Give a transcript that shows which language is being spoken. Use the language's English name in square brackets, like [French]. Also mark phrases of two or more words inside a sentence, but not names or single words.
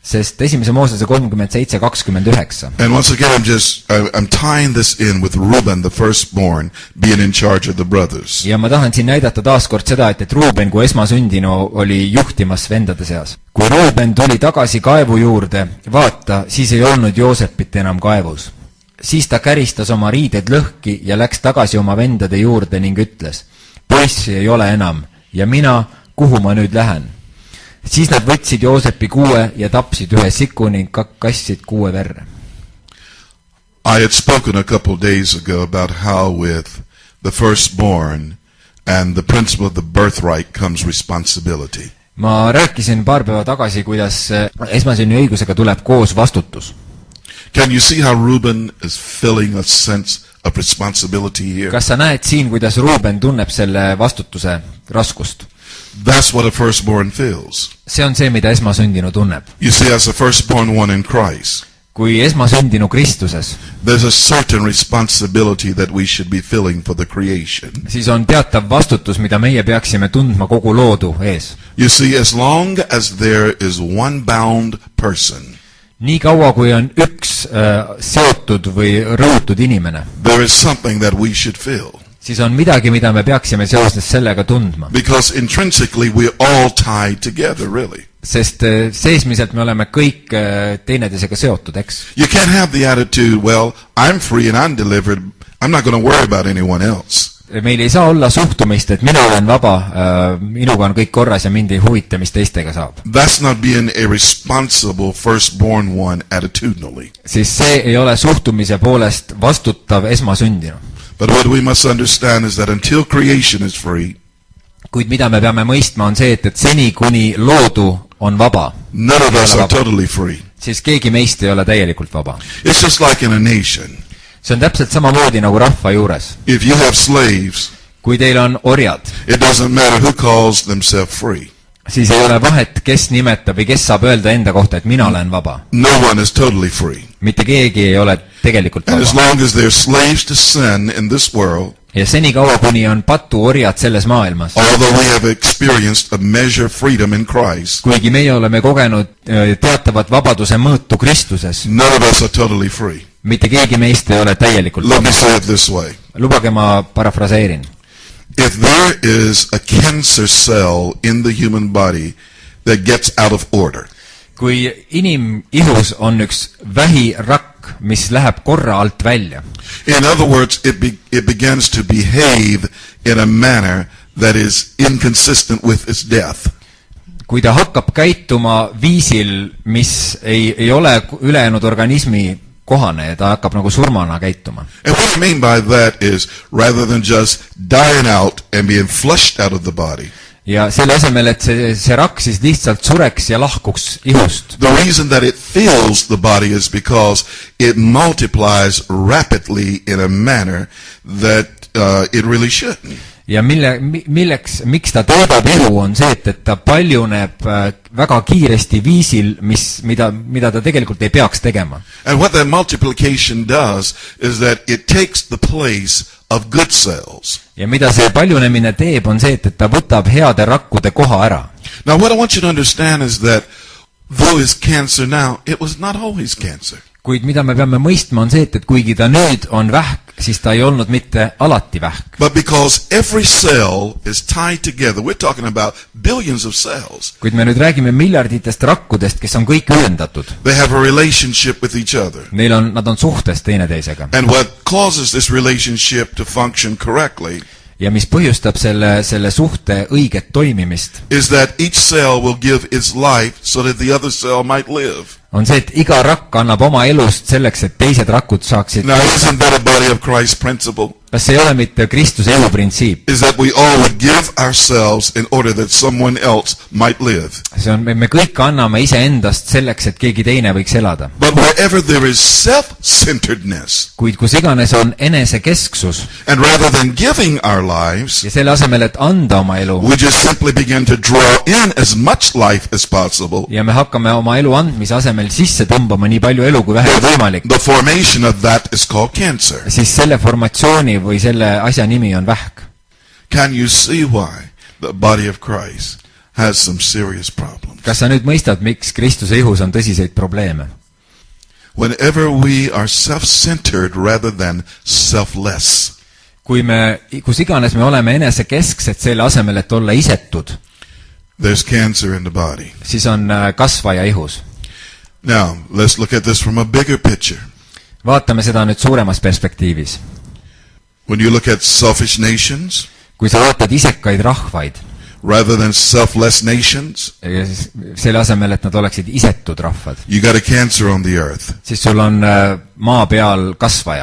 [Estonian] sest esimese Moosese 37:29. [English] And once again, I'm tying this in with Reuben, the firstborn, being in charge of the brothers. [Estonian] Ja ma tahan siin näidata taaskord seda, et Reuben kui esmasündinu oli juhtimas vendade seas. Kui Reuben tuli tagasi kaevu juurde, vaata, siis ei olnud Joosepit enam kaevus. Siis ta käristas oma riided lõhki ja läks tagasi oma vendade juurde ning ütles, poissi ei ole enam ja mina, kuhu ma nüüd lähen? Siis nad võtsid Joosepi kuue ja tapsid ühe siku ning kassid kuue verre. [English] I had spoken a couple days ago about how with the firstborn and the principle of the birthright comes responsibility. [Estonian] Ma rääkisin paar päeva tagasi, kuidas esmasünni õigusega tuleb koos vastutus. [English] Can you see how Reuben is feeling a sense of responsibility here? [Estonian] Kas sa näed siin, kuidas Reuben tunneb selle vastutuse raskust? [English] That's what a firstborn feels. [Estonian] See on see, mida esmasündinu tunneb. [English] You see, as a firstborn one in Christ, [Estonian] kui esmasündinu Kristuses, [English] there's a certain responsibility that we should be feeling for the creation. [Estonian] Siis on teatav vastutus, mida meie peaksime tundma kogu loodu ees. [English] You see, as long as there is one bound person, [Estonian] nii kaua, kui on üks seotud või rõhutud inimene, [English] there is something that we should feel. [Estonian] Siis on midagi, mida me peaksime seoses sellega tundma. [English] Because intrinsically we're all tied together, really. [Estonian] Sest seesmiselt me oleme kõik teineteisega seotud, eks? [English] You can't have the attitude, well, I'm free and I'm delivered. I'm not going to worry about anyone else. [Estonian] Meil ei saa olla suhtumist, et mina olen vaba, minuga on kõik korras ja mind ei huvita, mis teistega saab. [English] That's not being a responsible firstborn one attitudinally. [Estonian] Siis see ei ole suhtumise poolest vastutav esmasündinu. [English] But what we must understand is that until creation is free, [Estonian] kuid mida me peame mõistma on see, et seni kuni loodu on vaba, [English] none of us are totally free. [Estonian] Siis keegi meist ei ole täielikult vaba. [English] It's just like in a nation. [Estonian] See on täpselt samamoodi nagu rahva juures. [English] If you have slaves, [Estonian] kui teil on orjad, [English] it doesn't matter who calls themselves free. [Estonian] Siis ei ole vahet, kes nimetab või kes saab öelda enda kohta, et mina olen vaba. [English] No one is totally free. [Estonian] Mitte keegi ei ole tegelikult [English] And as [Estonian] vaba. [English] long as they're slaves to sin in this world, [Estonian] Ja seni kaua, kuni on patu orjad selles maailmas, [English] although we have experienced a measure of freedom in Christ, [Estonian] kuigi meie oleme kogenud teatavat vabaduse mõõtu Kristuses, [English] none of us are totally free. [Estonian] mitte keegi meist ei ole täielikult [English] Let me [Estonian] vaba. [English] say it this way. [Estonian] Lubage ma parafraseerin. [English] If there is a cancer cell in the human body that gets out of order, [Estonian] Kui inimihus on üks vähirakk, mis läheb korra alt välja, [English] in other words, it begins to behave in a manner that is inconsistent with its death. [Estonian] kui ta hakkab käituma viisil, mis ei ole ülejäänud organismi kohane ja ta hakkab nagu surmana käituma. [English] And what I mean by that is, rather than just dying out and being flushed out of the body, [Estonian] Ja selle asemel, et see rakk siis lihtsalt sureks ja lahkuks ihust. [English] the reason that it fills the body is because it multiplies rapidly in a manner that it really shouldn't. [Estonian] Ja miks ta toodab ihu on see, et ta paljuneb väga kiiresti viisil, mida ta tegelikult ei peaks tegema. [English] And what that multiplication does is that it takes the place of good cells. [Estonian] Ja mida see paljunemine teeb on see, et ta võtab heade rakkude koha ära. [English] Now what I want you to understand is that though it's cancer now, it was not always cancer. [Estonian] Kuid mida me peame mõistma on see, et kuigi ta nüüd on vähk, siis ta ei olnud mitte alati vähk. [English] But because every cell is tied together, we're talking about billions of cells. [Estonian] Kuid me nüüd räägime miljarditest rakkudest, kes on kõik ühendatud. [English] They have a relationship with each other. [Estonian] Nad on suhtes teineteisega. [English] And what causes this relationship to function correctly [Estonian] Ja mis põhjustab selle suhte õiget toimimist, [English] is that each cell will give its life so that the other cell might live. [Estonian] on see, et iga rakk annab oma elust selleks, et teised rakud saaksid. [English] Now, isn't that a body of Christ principle? [Estonian] Kas see ei ole mitte Kristuse eluprintsiip? [English] Is that we all would give ourselves in order that someone else might live. [Estonian] See on, me kõik anname iseendast selleks, et keegi teine võiks elada. [English] But wherever there is self-centeredness, [Estonian] Kuid kus iganes on enesekesksus [English] and rather than giving our lives, [Estonian] ja selle asemel, et anda oma elu, [English] we just simply begin to draw in as much life as possible. [Estonian] ja me hakkame oma elu andmise asemel sisse tõmbama nii palju elu kui vähegi võimalik, [English] The formation of that is called cancer. [Estonian] siis selle formatsiooni või selle asja nimi on vähk. [English] Can you see why the body of Christ has some serious problems. [Estonian] kas sa nüüd mõistad, miks Kristuse ihus on tõsiseid probleeme? [English] Whenever we are self-centered rather than selfless, [Estonian] kus iganes me oleme enesekesksed selle asemel, et olla isetud, [English] there's cancer in the body. [Estonian] siis on kasvaja ihus. [English] Now, let's look at this from a bigger picture. [Estonian] Vaatame seda nüüd suuremas perspektiivis. [English] When you look at selfish nations, [Estonian] kui sa vaatad isekaid rahvaid, [English] rather than selfless nations, [Estonian] selle asemel, et nad oleksid isetud rahvad, [English] you got a cancer on the earth. [Estonian] siis sul on maa peal kasvaja.